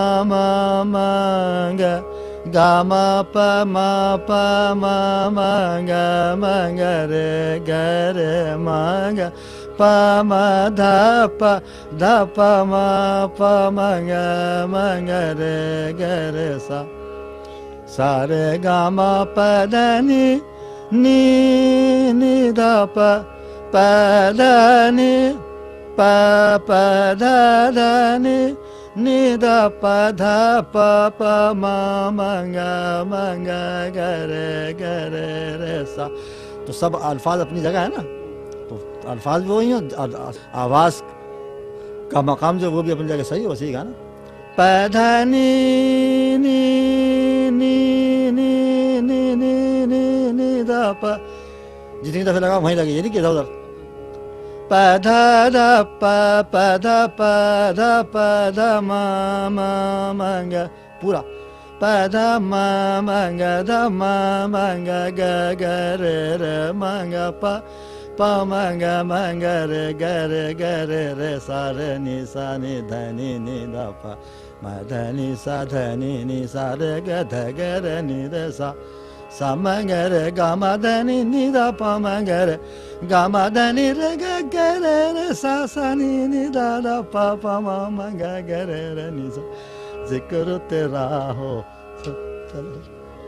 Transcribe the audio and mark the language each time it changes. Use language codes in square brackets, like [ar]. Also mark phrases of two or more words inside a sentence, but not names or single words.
[hi] ग गा मा पा मा ग रे मा ग पा मा धा पा मा ग रे सा सा रे गा मा पा धा नि धा पा धा नि पा धा नि धा पा धा पा मा ग रे सा। तो सब अल्फाज अपनी जगह है ना, तो अल्फाज भी वही हैं और आवाज़ का मकाम जो वो भी अपनी जगह सही हो, सही गाना पा धा नि धा पा, जितनी दफे लगा वहीं लगे, ये नहीं कि इधर उधर पा धा धा मा ग पूरा पा धा मा ग धा मा ग रे मा ग पा मा ग रे सा रे नि धा नि धा पा मधनि सा धनि नि सा रे ग ध ग रे नि रे सा सा म ग रे ग म धनि नि दा प म ग रे ग म धनि रे ग ग रे रे सा सा नि नि दा दा प प म म ग ग रे रे नि सा जिक्र तेरा हो। चलो